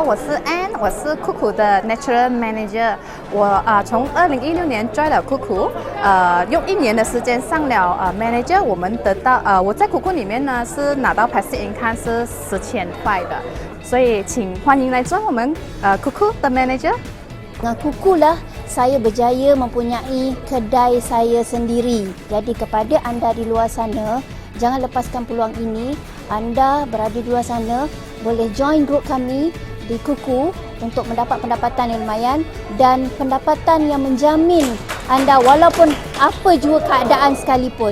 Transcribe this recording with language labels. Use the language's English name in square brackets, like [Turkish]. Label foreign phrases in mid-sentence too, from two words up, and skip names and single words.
[Chinese] 我是 Ann， 我是CUCKOO的 [English] Natural Manager。 [Chinese] 我从2016年 join 了CUCKOO，用1年的时间上了Manager。我们得到我在CUCKOO里面呢是拿到 [English] Passive Income [Chinese] 是10,000块的，所以请欢迎来做我们CUCKOO的 Manager。 [Malay] Dengan CUCKOO lah saya berjaya mempunyai kedai saya sendiri. Jadi kepada anda di luar sana, jangan lepaskan peluang ini. Anda berada di luar sana boleh join grup kami di CUCKOO untuk mendapat pendapatan yang lumayan dan pendapatan yang menjamin anda walaupun apa jua keadaan sekalipun.